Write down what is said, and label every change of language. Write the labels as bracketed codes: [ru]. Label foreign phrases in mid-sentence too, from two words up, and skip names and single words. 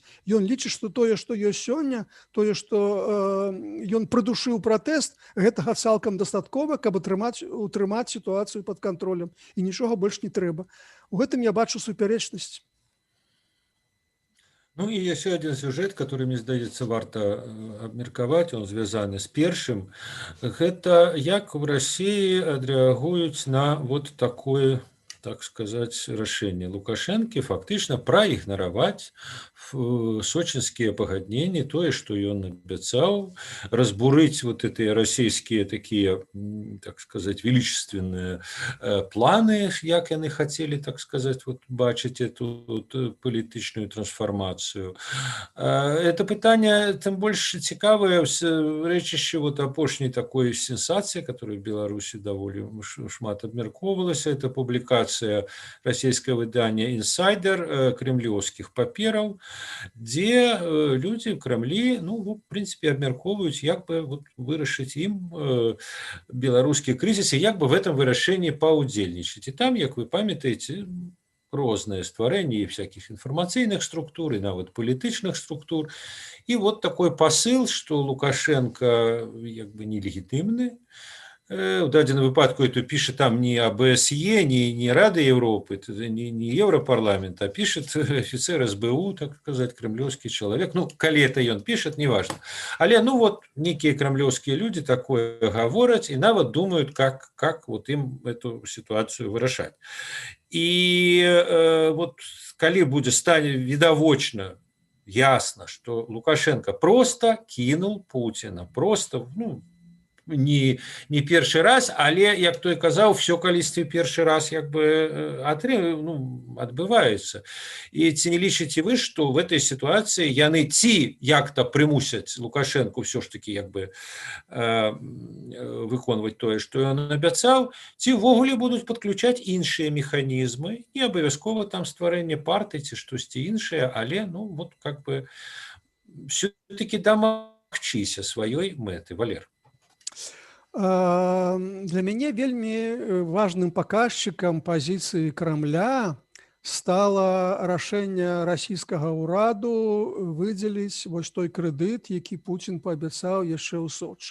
[be] Ён лічыць, што тое, што ёсць сёння, тое, што ён прыдушыў пратэст, гэтага цалкам дастаткова, каб утрымаць сітуацыю пад кантролем. І нічога больш не трэба. У гэтым я бачу супярэчнасць. Ну і яшчэ адзін сюжэт, который, мне здаецца, варта абмеркаваць, он звязаны з першым. Гэта як [ru] в России адрэагуюць на вот такое, так сказать, [be] рашэнне Лукашэнкі фактычна праігнараваць сочинские пагадненні, тое, што ён абяцаў, разбурыць [ru] вот эти [be] расійскія [ru] такие, так сказать, величественные планы, [be] як яны хацелі, [ru] так сказать, вот [be] бачыць эту палітычную трансформацию. Это пытанне тым больш цікавае рэчышча вот апошняй такой сенсацыі, которая в Беларусі даволі шмат абмяркоўвалася, это публікацыя расійскае выдання «Інсайдер» кремлёўскіх папераў, дзе людзі в Крамлі, ну, в прынцыпе, абмяркоўваюць, як бы вот вырашыць ім беларускі крызіс і як бы [ru] в этом [be] вырашэнні паўдзельнічаць. І там, як вы памятаеце, розныя стварэнні всяких інфармацыйных структур і нават палітычных структур. І [ru] вот такой посыл, [be] што Лукашенко як бы нелегітымны. В дадзеным выпадку [ru] это пишет там не ОБСЕ, не Рада Европы, не Европарламент, а пишет офицер СБУ, так сказать, кремлевский человек. Ну, коли это он пишет, неважно. Але, ну вот, некие кремлевские люди такое говорят и нават думают, как вот им эту ситуацию вырашать. И вот, коли будет [uk] стане відавочна, [ru] ясно, что Лукашенко просто кинул Путина, просто, [be] ну, не першы раз, але як той казаў, все калісьці першы раз як бы адбываецца. І ці не лічыце вы, што [ru] в этой [be] сітуацыі яны ці як-то прымусяць Лукашенко [ru] все ж таки [be] як бы выконваць тое, што ён абяцаў, ці ўвогуле будуць падключаць іншыя механізмы, не абавязкова там стварэнне партыі ці штосьці іншае, але [ru] вот как бы все-таки [be] дамагчыся сваёй мэты. Валер. Для мяне вельмі важным паказчыкам пазіцыі Крамля стала рашэнне расійскага ўраду выдзеліць вось той крэдыт, які Пуцін паабяцаў яшчэ ў Сочы.